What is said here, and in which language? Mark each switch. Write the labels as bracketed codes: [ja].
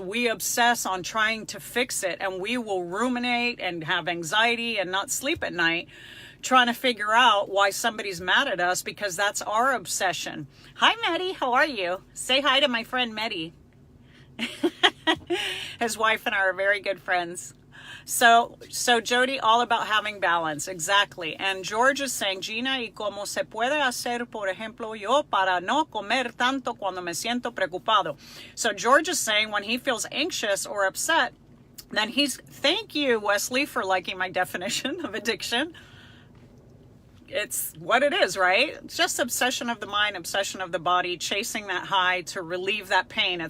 [en] We obsess on trying to fix it, and we will ruminate and have anxiety and not sleep at night trying to figure out why somebody's mad at us, because that's our obsession. Hi, Maddie. How are you? Say hi to my friend Maddie. His wife and I are very good friends. So Jody, all about having balance. Exactly. And George is saying, [es] Gina, ¿y cómo se puede hacer, por ejemplo, yo para no comer tanto cuando me siento preocupado? [en] So George is saying when he feels anxious or upset, then thank you, Wesley, for liking my definition of addiction. It's what it is, right? It's just obsession of the mind, obsession of the body, chasing that high to relieve that pain.